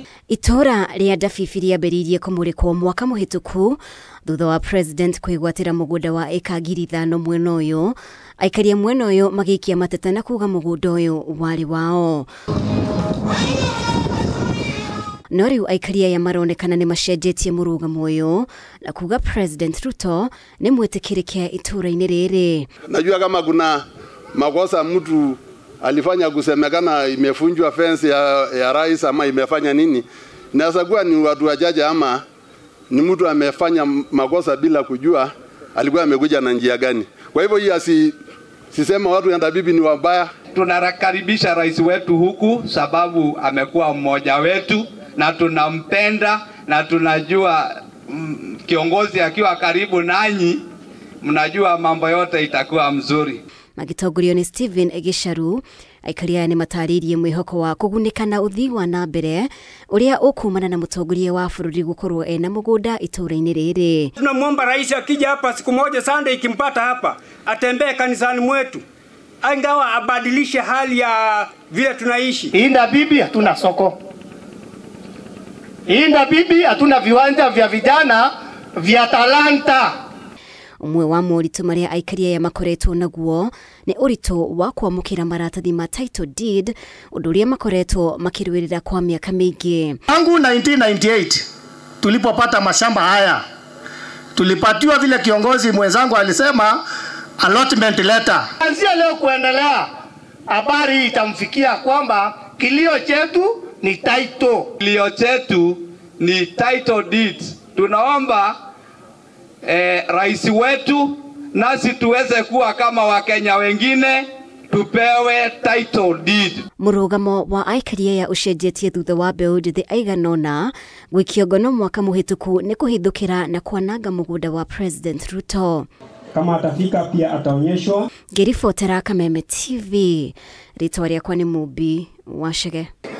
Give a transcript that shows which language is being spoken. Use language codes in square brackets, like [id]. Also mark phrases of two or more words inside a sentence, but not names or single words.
[ki] Itora ria Dafifi riambĩrĩirie kũmũrĩkwo mwaka mũhĩtũku thutha wa president kwĩgwatĩra mũgũnda wa eka 5,000 mwena ũyũ. Aikaria mwena ũyũ magĩikia mateta na kuga mũgũnda ũyũ warĩ wao. No rĩu aikaria ya maronekana nĩ macenjetie mũrũgamo ũyũ na kuga President Ruto nĩ mwĩtĩkĩrĩke itũra-inĩ rĩrĩ. [sw] Najua kama kuna makosa mtu alifanya kusemekana imefunjwa fence ya rais ama imefanya nini, naweza kuwa ni watu wachache ama ni mtu amefanya makosa bila kujua alikuwa amekuja na njia gani. Kwa hivyo hii sisema watu ya Dabibi ni wabaya. Tunakaribisha rais wetu huku sababu amekuwa mmoja wetu na tunampenda na tunajua kiongozi akiwa karibu nanyi mnajua mambo yote itakuwa mzuri. [ki] Magitongorio ni Stephen Egisharu aikaria ni mataririe mwihoko wa kugunĩkana uthii wa na mbere uria ukumana na mũtongoria wa bũrũri gukorwo ena mũgũnda itũra-inĩ rĩrĩ. [sw] Tunamwomba rais akija hapa siku moja Sunday ikimpata hapa atembee kanisani mwetu, angawa abadilishe hali ya vile tunaishi. Hii Dabibi hatuna soko. Hii Dabibi hatuna viwanja vya vijana vya talanta. [ki] Umwe wa moritũ marĩa aikaria ya makoretwo naguo nĩ ũritũ wa kwamũkĩra maratathi ma [en] title deed, [ki] ũndũ ũrĩa makoretwo makĩrũĩrĩra kwa miaka mĩingĩ. [sw] Tangu 1998 tulipopata mashamba haya tulipatiwa vile kiongozi mwenzangu alisema [en] allotment letter. [sw] Kuanzia leo kuendelea habari itamfikia kwamba kilio chetu ni title. Kilio chetu ni [en] title deed. [sw] Tunaomba rais wetu nasi tuweze kuwa kama Wakenya wengine tupewe [en] title deed. [ki] Mũrũgamo wa aikaria ya ũcenjetie thutha wa mbeũ njĩthĩ aiganona gwĩkio ngono mwaka mũhĩtũku nĩ kũhithũkĩra na kwananga mũgũnda wa President Ruto. [sw] Kama atafika pia ataonyeshwa. [ki] Ngĩribotera Kameme TV, rĩtwa rĩakwa nĩ Mũmbi wa Chege.